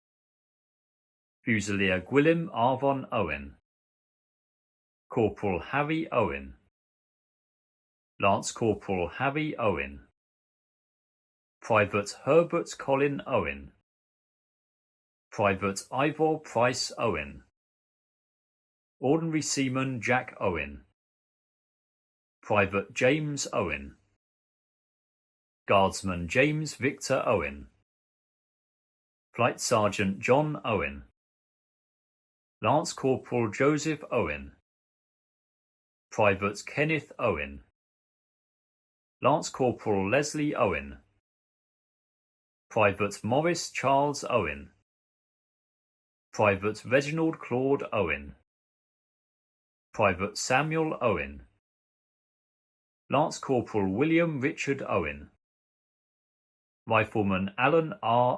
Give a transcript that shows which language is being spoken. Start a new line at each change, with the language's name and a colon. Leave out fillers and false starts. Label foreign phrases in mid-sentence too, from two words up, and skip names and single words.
English: Fusilier Gwilym Arvon Owen, Corporal Harry Owen, Lance Corporal Harry Owen, Private Herbert Colin Owen, Private Ivor Price Owen, Ordinary Seaman Jack Owen, Private James Owen, Guardsman James Victor Owen, Flight Sergeant John Owen, Lance Corporal Joseph Owen, Private Kenneth Owen, Lance Corporal Leslie Owen, Private Morris Charles Owen, Private Reginald Claude Owen, Private Samuel Owen, Lance Corporal William Richard Owen, Rifleman Alan R.